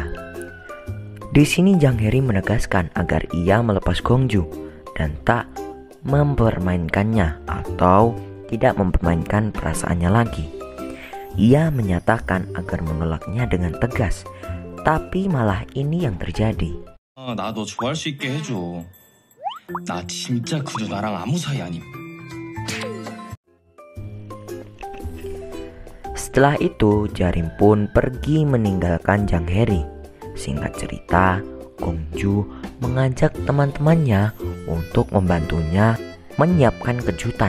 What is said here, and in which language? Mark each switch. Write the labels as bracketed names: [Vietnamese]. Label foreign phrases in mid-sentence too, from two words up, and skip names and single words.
[Indonesian] Di sini Jang Heri menegaskan agar ia melepas Gongju dan tak mempermainkannya atau tidak mempermainkan perasaannya lagi. Ia menyatakan agar menolaknya dengan tegas, tapi malah ini yang terjadi. [Korean] 나 너 좋아할 수 있게 해줘. 나 진짜 그저 나랑 아무 사이 아님. [Indonesian] Setelah itu, Jarim pun pergi meninggalkan Jang Heri. Singkat cerita, Gong Ju mengajak teman-temannya untuk membantunya menyiapkan kejutan.